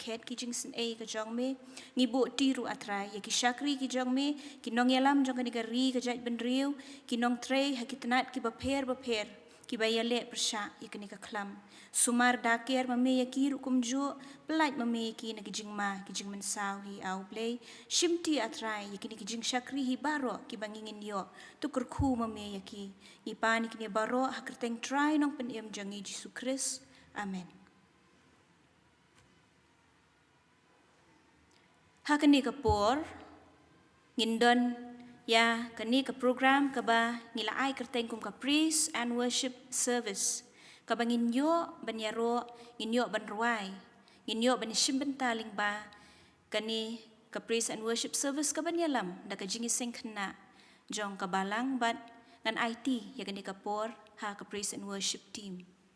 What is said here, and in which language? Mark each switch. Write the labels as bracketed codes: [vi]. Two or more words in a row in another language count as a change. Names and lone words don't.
[kha] khet ki jing sin a ka jong me ngi bo ti ru atrai ya ki shakri ki jong me ki nong yalam jong kani ka ri ka jait benriu ki nong trei hakitnat ki bapher ki bayale persha ya kani ka klam sumar daker mame ya ki ru kumju pelait mame ki na ki jing ma ki jing mensaw hi au Blei shimti atrai ya kini ki jing shakri hi baro ki bangingin yo tu Kyrkhu mame ya ki ipan ki baro hakerteng try nong penem jangi Yesus Kristus amen hakani kapor ngindon ya kani ka program ka ba ngilaay kerteng kum ka [en] praise and worship service [kha] ka bangin yo banyaro nginyo banruai nginyo banisimbenta lyngba kani ka [en] praise and worship service [kha] ka banyalam da ka Jingiaseng Khynnah jong ka Balang bat ngan IT ya kani ka por ha ka [en] praise and worship team